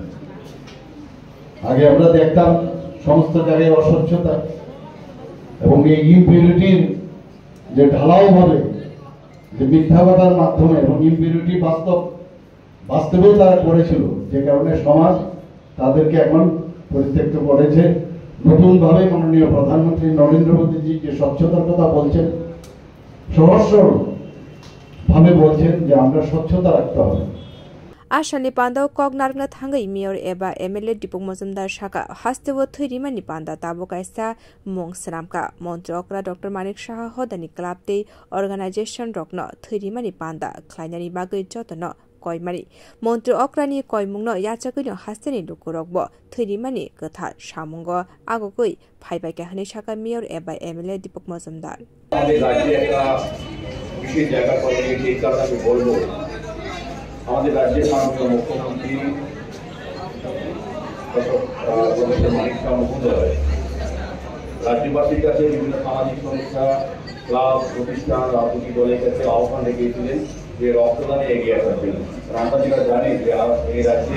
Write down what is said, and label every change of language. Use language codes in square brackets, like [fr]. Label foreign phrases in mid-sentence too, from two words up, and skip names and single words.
[bn] আগে আমরা দেখতাম সমস্ত জায়গায় অস্বচ্ছতা এবং এই ইমপিউরিটির যে ঢালাও ভাবে যে মিথ্যাবাদার মাধ্যমে এবং ইমপিউরিটি বাস্তবে তারা করেছিল যে কারণে সমাজ তাদেরকে এখন পরিত্যক্ত করেছে নতুন ভাবে মাননীয় প্রধানমন্ত্রী নরেন্দ্র মোদীজি যে স্বচ্ছতার কথা বলছেন সহজ সরল ভাবে বলছেন যে আমরা স্বচ্ছতা রাখতে হবে [trp] Ashani Panda Kognarna Thanga Mayor Eba MLA Deepak Majumdar Shaka Hastewo Thirimani Panda Tabo Kaisa Mong Sramka Montrokra Dr. Manik Saha Hodani [en] Club Day Organization [trp] Rokno Thirimani Panda Kleinani Bagai Jotono Koimari Montro Okrani Koimungno Yachakino Hasteni Lukurokbo Thirimani Gotha Shamungo Agogoi Paibai Hani Shaka Mayor Eba MLA Deepak Majumdar [bn] আমাদের রাজ্যের মাননীয় মুখ্যমন্ত্রী ডক্টর মানিক সাহা মহোদয় রাজ্যবাসীর কাছে বিভিন্ন সামাজিক সংস্থা ক্লাব প্রতিষ্ঠান রাজনৈতিক দলের কাছে আহ্বান রেখেছিলেন যে রক্তদানে এগিয়ে আসার জন্য আমরা যেটা জানি যে এই রাজ্যে